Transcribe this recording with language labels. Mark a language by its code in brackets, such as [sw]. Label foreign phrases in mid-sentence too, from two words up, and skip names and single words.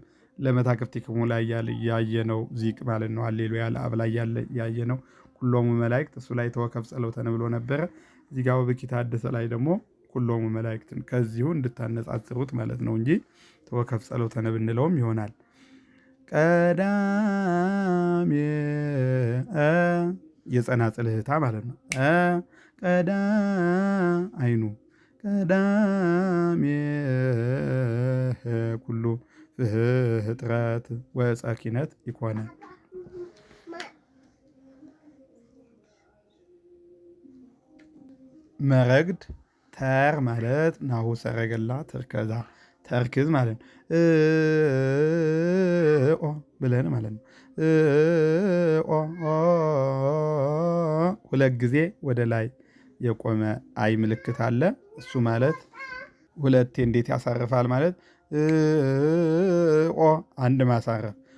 [am] ለመታክፍቲክሙ ላይ ያየነው ዚቅ ማለት ነው። [gez] ሃሌሉያ ለአብ [am] ላይ ያየነው [gez] ኩሎሙ መላእክት [am] እሱ ላይ [gez] ተወከፍ ጸሎተነ [am] ብሎ ነበረ። እዚህ ጋር [gez] ወብኪተ አደሰ [am] ላይ ደግሞ ኩሎሙ መላእክትን ከዚሁ እንድታነጻጽሩት ማለት ነው እንጂ [gez] ተወከፍ ጸሎተነ [am] ብንለውም ይሆናል። ቀዳሜ የጸናጽል እህታ ማለት ነው። ቀዳ አይኑ ቀዳሜ [gez] ኩሉ ፍጥረት ወጸኪነት ይኮነ መረግድ [am] ተር ማለት [gez] ናሁ ሰረገላ [am] ተርከዛ ተርክዝ ማለት ነው። ብለን ማለት ነው። ሁለት ጊዜ ወደ ላይ የቆመ አይ ምልክት አለ። እሱ ማለት ሁለቴ እንዴት ያሳርፋል ማለት አንድ ማሳረፍ